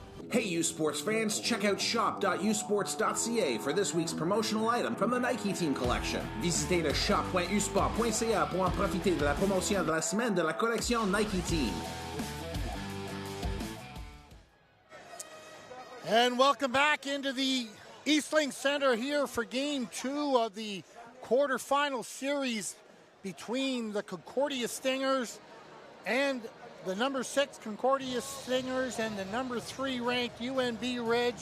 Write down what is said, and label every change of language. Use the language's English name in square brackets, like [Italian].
[English] Hey U-Sports fans, check out shop.usports.ca for this week's promotional item from the Nike Team Collection. [French] Visitez le shop.usport.ca pour en profiter de la promotion de la semaine de la collection Nike Team. [English] And welcome back into the Eastlink Center here for Game 2 of the quarterfinal series between the Concordia Stingers and the number 6 Concordia Stingers and the number 3 ranked UNB Reds.